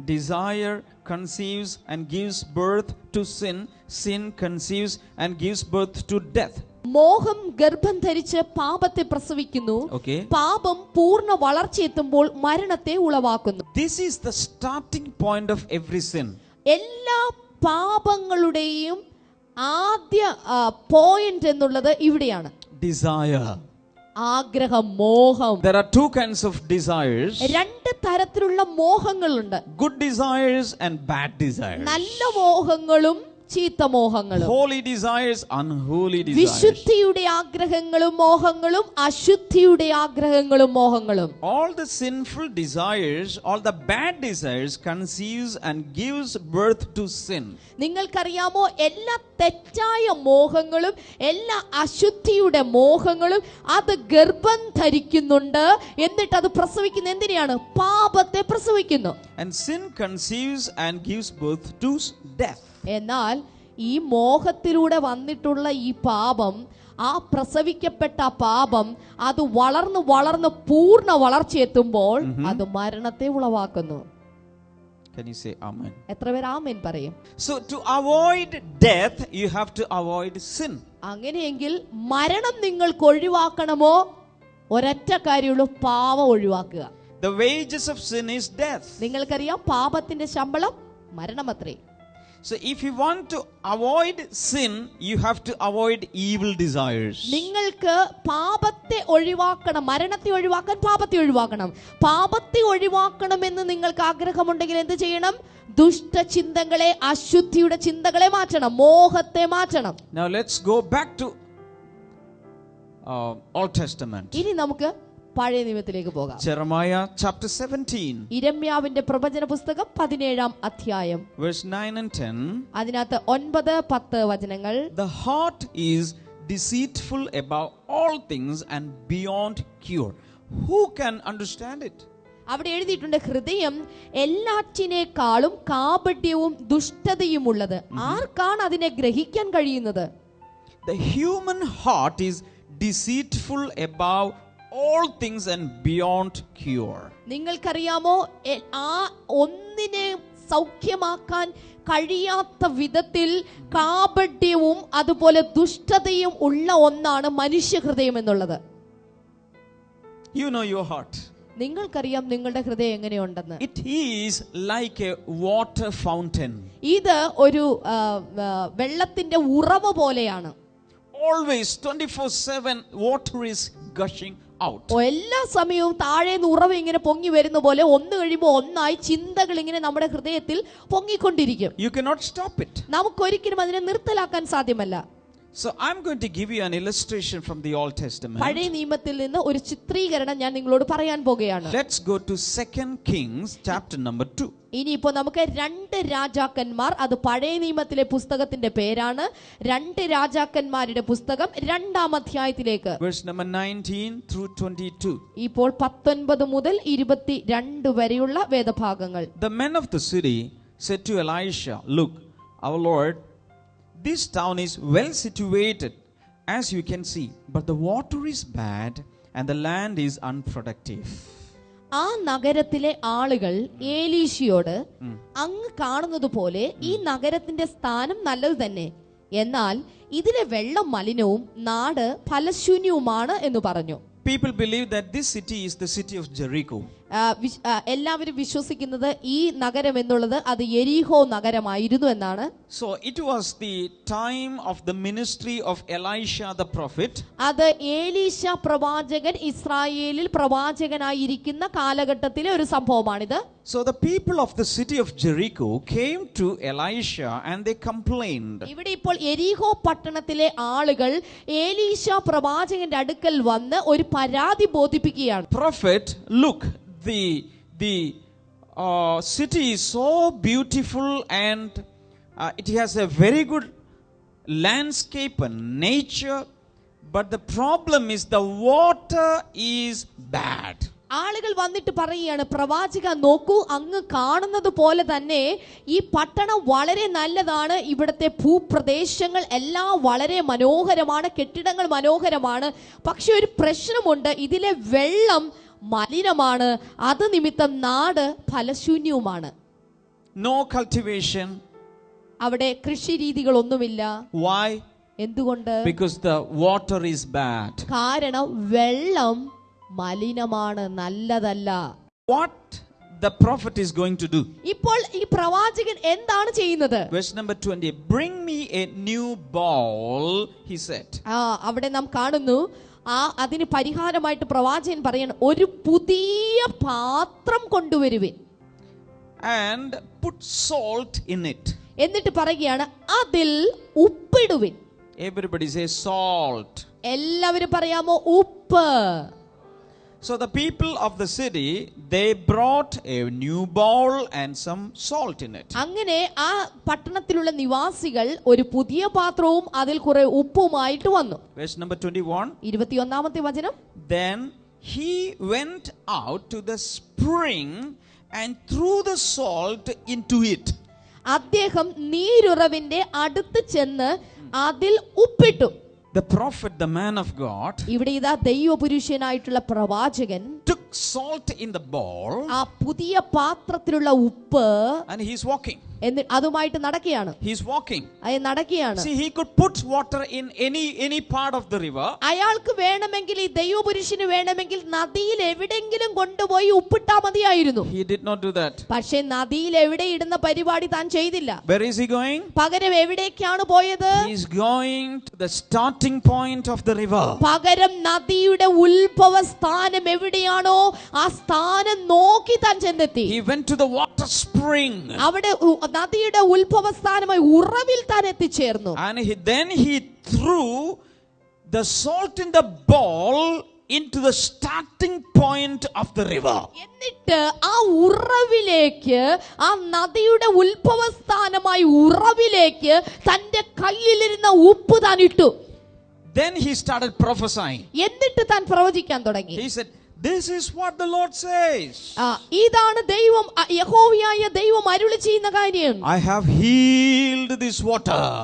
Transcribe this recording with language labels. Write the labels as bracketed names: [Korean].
[English] Desire conceives and gives birth to sin. Sin conceives and gives birth to death. [Malayalam] മോഹം ഗർഭം ധരിച്ച് പാപത്തെ പ്രസവിക്കുന്നു. പാപം പൂർണ്ണ വളർച്ചയെത്തുമ്പോൾ മരണത്തെ ഉളവാക്കുന്നു. [English] This is the starting point of every sin. [Malayalam] എല്ലാ പാപങ്ങളുടെയും ആദ്യ പോയിന്റ് എന്നുള്ളത് ഇവിടെയാണ്. [English] Desire. [Malayalam] ആഗ്രഹം, മോഹം. [English] There are two kinds of desires. [Malayalam] രണ്ട് തരത്തിലുള്ള മോഹങ്ങളുണ്ട്. [English] Good desires and bad desires. [Malayalam] നല്ല മോഹങ്ങളും ചീത്ത മോഹങ്ങളും. [English] Holy desires, unholy desires. [Malayalam] വിശുദ്ധിയുടെ ആഗ്രഹങ്ങളും മോഹങ്ങളും അശുദ്ധിയുടെ ആഗ്രഹങ്ങളും മോഹങ്ങളും. [English] All the sinful desires, all the bad desires conceives and gives birth to sin. [Malayalam] നിങ്ങൾക്കറിയാമോ, എല്ലാ തെറ്റായ മോഹങ്ങളും എല്ലാ അശുദ്ധിയുടെ മോഹങ്ങളും അത് ഗർഭം ധരിക്കുന്നുണ്ട്. എന്നിട്ട് അത് പ്രസവിക്കുന്ന എന്തിനെയാണ്? പാപത്തെ പ്രസവിക്കുന്നു. [English] And sin conceives and gives birth to death. [Malayalam] എന്നാൽ ഈ മോഹത്തിലൂടെ വന്നിട്ടുള്ള ഈ പാപം, ആ പ്രസവിക്കപ്പെട്ട പാപം അത് വളർന്നു വളർന്ന് പൂർണ്ണ വളർച്ചയെത്തുമ്പോൾ അത് മരണത്തെ ഉളവാക്കുന്നു. [English] Can you say amen? [Malayalam] എത്ര പേർ ആമേൻ പറയും? [English] So to avoid death you have to avoid sin. [Malayalam] അങ്ങനെയെങ്കിൽ മരണം നിങ്ങൾക്ക് ഒഴിവാക്കണമോ? ഒരൊറ്റ കാര്യമുള്ളൂ, പാപം ഒഴിവാക്കുക. [English] The wages of sin is death. [Malayalam] നിങ്ങൾക്കറിയാം, പാപത്തിന്റെ ശമ്പളം മരണമത്രേ. [English] So if you want to avoid sin, you have to avoid evil desires. [Malayalam] നിങ്ങൾക്ക് പാപത്തെ ഒഴിവാക്കണം, മരണത്തെ ഒഴിവാക്കാൻ പാപത്തെ ഒഴിവാക്കണം. പാപത്തെ ഒഴിവാക്കണമെന്ന് നിങ്ങൾക്ക് ആഗ്രഹമുണ്ടെങ്കിൽ എന്ത് ചെയ്യണം? ദുഷ്ടചിന്തകളെ, അശുദ്ധിയുടെ ചിന്തകളെ മാറ്റണം, മോഹത്തെ മാറ്റണം. [English] Now let's go back to Old Testament. [Malayalam] ഇനി നമുക്ക് പഴയ നിയമത്തിലേക്ക് പോകാം. [English] Jeremiah chapter 17. [Malayalam] യിരെമ്യാവിന്റെ പ്രവചന പുസ്തകം 17-ാം അധ്യായം [English] verse 9 and 10. [Malayalam] അതിനകത്ത് 9, 10 വചനങ്ങൾ. [English] The heart is deceitful above all things and beyond cure. Who can understand it? [Malayalam] അവിടെ എഴുതിയിട്ടുണ്ട്, ഹൃദയം എല്ലാറ്റിനേക്കാളും കാപട്യവും ദുഷ്ടതയുമുള്ളത്, ആർക്കാണ് അതിനെ ഗ്രഹിക്കാൻ കഴിയുന്നത്? [English] The human heart is deceitful above all things and beyond cure. [Malayalam] നിങ്ങൾക്കറിയാമോ, ആ ഒന്നിനെ സൗഖ്യമാക്കാൻ കഴിയാത്ത വിധത്തിൽ കാപട്യവും അതുപോലെ ദുഷ്ടതയും ഉള്ള ഒന്നാണ് മനുഷ്യഹൃദയം എന്നുള്ളത്. [English] You know your heart. [Malayalam] നിങ്ങൾക്കറിയാം നിങ്ങളുടെ ഹൃദയം എങ്ങനെയുണ്ടെന്ന്. [English] It is like a water fountain. [Malayalam] ഇത് ഒരു വെള്ളത്തിന്റെ ഉറവ പോലെയാണ്. [English] Always 24/7 water is gushing out. [Malayalam] എല്ലാ സമയവും താഴേന്ന് ഉറവ ഇങ്ങനെ പൊങ്ങി വരുന്ന പോലെ ഒന്ന് കഴിയുമ്പോൾ ഒന്നായി ചിന്തകൾ ഇങ്ങനെ നമ്മുടെ ഹൃദയത്തിൽ പൊങ്ങിക്കൊണ്ടിരിക്കും. [English] You cannot stop it. [Malayalam] നമുക്കൊരിക്കലും അതിനെ നിർത്തലാക്കാൻ സാധ്യമല്ല. [English] So I'm going to give you an illustration from the Old Testament. [Malayalam] പഴയ നിയമത്തിൽ നിന്ന് ഒരു ചിത്രീകരണം ഞാൻ നിങ്ങളോട് പറയാൻ പോകുകയാണ്. [English] Let's go to 2 Kings chapter number 2. [Malayalam] ഇനിയിപ്പോ നമുക്ക് 2 രാജാക്കന്മാർ, അത് പഴയ നിയമത്തിലെ പുസ്തകത്തിന്റെ പേരാണ്. 2 രാജാക്കന്മാരുടെ പുസ്തകം 2-ാം അധ്യായത്തിലേക്ക്. [English] Verse number 19 through 22. [Malayalam] ഇപ്പോൾ 19 മുതൽ 22 വരെയുള്ള വേദഭാഗങ്ങൾ. [English] The men of the city said to Elisha, "Look, our Lord, this town is well situated, as you can see, but the water is bad and the land is unproductive." [Malayalam] ആ നഗരത്തിലെ ആളുകൾ ഏലീശയോട്, അങ്ങ് കാണുന്നത് പോലെ ഈ നഗരത്തിന്റെ സ്ഥാനം നല്ലത് തന്നെ, എന്നാൽ ഇതിലെ വെള്ളം മലിനവും നാട് ഫലശൂന്യവുമാണ് എന്ന് പറഞ്ഞു. [English] People believe that this city is the city of Jericho. [Malayalam] എല്ലാവരും വിശ്വസിക്കുന്നത് ഈ നഗരം എന്നുള്ളത് അത് യെരിഹോ നഗരമായിരുന്നു എന്നാണ്. [English] So it was the time of the ministry of Elisha the prophet. [Malayalam] അത് ഏലീശ പ്രവാചകൻ ഇസ്രായേലിൽ പ്രവാചകനായിരിക്കുന്ന കാലഘട്ടത്തിലെ ഒരു സംഭവമാണിത്. [English] So the people of the city of Jericho came to Elisha and they complained. [Malayalam] ഇവിടെ ഇപ്പോൾ യെരിഹോ പട്ടണത്തിലെ ആളുകൾ ഏലീശ പ്രവാചകന്റെ അടുക്കൽ വന്ന് ഒരു പരാതി ബോധിപ്പിക്കുകയാണ്. [English] Prophet, look, the city is so beautiful and it has a very good landscape and nature, but the problem is the water is bad. [Malayalam] ആളുകൾ വന്നിട്ട് പറയുകയാണ്, പ്രവാചക നോക്കൂ, അങ്ങ് കാണുന്നത് പോലെ തന്നെ ഈ പട്ടണം വളരെ നല്ലതാണ്, ഇവിടുത്തെ ഭൂപ്രദേശങ്ങൾ എല്ലാം വളരെ മനോഹരമാണ്, കെട്ടിടങ്ങൾ മനോഹരമാണ്. പക്ഷെ ഒരു പ്രശ്നമുണ്ട്, ഇതിലെ വെള്ളം മലിനമാണ്, അത് നിമിത്തം നാട് ഫലശൂന്യവുമാണ്. [English] No cultivation. [Malayalam] അവിടെ കൃഷി രീതികളൊന്നുമില്ല. [English] Why? [Malayalam] എന്തുകൊണ്ട്? [English] Because the water is bad. [Malayalam] കാരണം വെള്ളം മലിനമാണ്, നല്ലതല്ല. [English] What the prophet is going to do? [Malayalam] ഇപ്പോൾ ഈ പ്രവാചകൻ എന്താണ് ചെയ്യുന്നത്? [English] Verse number 20. Bring me a new bowl, he said. [Malayalam] അവിടെ നാം കാണുന്നു, അതിന് പരിഹാരമായിട്ട് പ്രവാചകൻ പറയണം, ഒരു പുതിയ പാത്രം കൊണ്ടുവരുവിൻ. [English] And put salt in it. [Malayalam] എന്നിട്ട് പറയുകയാണ്, അതിൽ ഉപ്പിടുവിൻ. [English] Everybody say salt. [Malayalam] എല്ലാവരും പറയാമോ? ഉപ്പ്. [English] So the people of the city, they brought a new bowl and some salt in it. [Malayalam] അങ്ങനെ ആ പട്ടണത്തിലുള്ള നിവാസികൾ ഒരു പുതിയ പാത്രവും അതിൽ കുറെ ഉപ്പുമായിട്ട് വന്നു. [English] Verse number 21. [Malayalam] 21ാമത്തെ വചനം. [English] Then he went out to the spring and threw the salt into it. [Malayalam] അദ്ദേഹം നീരുറവിന്റെ അടുത്ത് ചെന്ന് അതിൽ ഉപ്പിട്ടു. [English] The prophet, the man of God, [Malayalam] ഇവിടെ ഇതാ ദൈവപുരുഷനായിട്ടുള്ള പ്രവാചകൻ [English] took salt in the bowl [Malayalam] ആ പുതിയ പാത്രത്തിലുള്ള ഉപ്പ് [English] and he's walking. [Malayalam] അതുമായിട്ട് നടക്കുകയാണ്. [English] He's walking. [Malayalam] നടക്കുകയാണ്. [English] See, he could put water in any part of the river. [Malayalam] അയാൾക്ക് വേണമെങ്കിൽ, ഈ ദൈവപുരുഷന് വേണമെങ്കിൽ നദിയിൽ എവിടെങ്കിലും കൊണ്ടുപോയി ഉപ്പിട്ടാ മതിയായിരുന്നു. [English] He did not do that. [Malayalam] പക്ഷേ നദിയിൽ എവിടെ ഇടുന്ന പരിപാടി താൻ ചെയ്തില്ല. [English] Where is he going? [Malayalam] പകരം എവിടേക്കാണ് പോയത്? [English] He is going to the starting point of the river. [Malayalam] പകരം നദിയുടെ ഉത്ഭവ സ്ഥാനം എവിടെയാണോ ആ സ്ഥാനം നോക്കി താൻ ചെന്നെത്തി. [English] He went to the water spring. [Malayalam] അവിടെ നദിയുടെ ഉത്ഭവ സ്ഥാനമായി ഉറവിൽ താൻ എത്തിച്ചേർന്നു. [English] And then he threw the salt in the bowl into the starting point of the river. [Malayalam] എന്നിട്ട് ആ ഉറവിലേക്ക്, ആ നദിയുടെ ഉത്ഭവ സ്ഥാനമായി ഉറവിലേക്ക് തന്റെ കയ്യിലിരുന്ന ഉപ്പ് താൻ ഇട്ടു. [English] Then he started prophesying. [Malayalam] എന്നിട്ട് താൻ പ്രവചിക്കാൻ തുടങ്ങി. [English] He said, this is what the Lord says. [Malayalam] ഇതാണ് ദൈവം, യഹോവയായ ദൈവം അരുളി ചെയ്യുന്ന കാര്യം. [English] I have healed this water.